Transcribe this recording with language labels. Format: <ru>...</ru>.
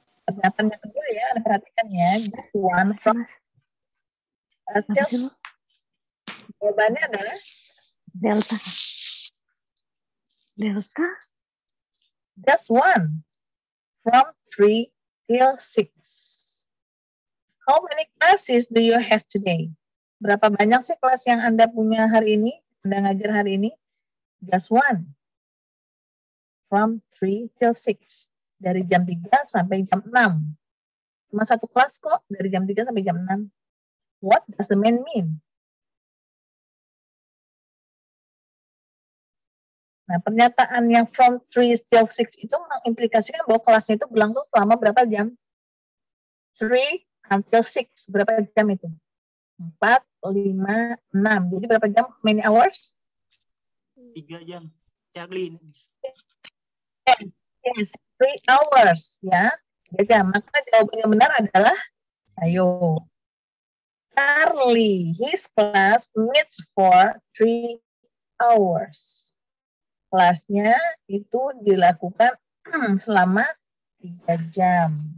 <id>Pernyataan yang kedua ya, perhatikan ya.</id> <en>Just 1 from till.</en> <id>Jawabannya adalah</id> <en>Delta. Just 1, from 3 till 6. How many classes do you have today?</en> <id>Berapa banyak sih kelas yang Anda punya hari ini? Anda ngajar hari ini?</id> <en>Just 1, from 3 till 6.</en> <id>Dari jam 3 sampai jam 6. Cuma 1 kelas kok, dari jam 3 sampai jam 6.</id> <en>What does the man mean?</en> <id>Nah, pernyataan yang</id> <en>from 3 till 6</en> <id>itu mengimplikasikan bahwa kelasnya itu berlangsung selama berapa jam?</id> <en>3 until 6.</en> <id>Berapa jam itu? 4, 5, 6. Jadi berapa jam?</id> <en>Many hours?</en> <id>3 jam. Caglin.</id> <en>Yes, 3 hours.</en> <id>Ya. 3 jam. Maka jawaban yang benar adalah, ayo.</id> <en>Charlie, his class meets for 3 hours.</en> <id>Kelasnya itu dilakukan selama 3 jam.</id>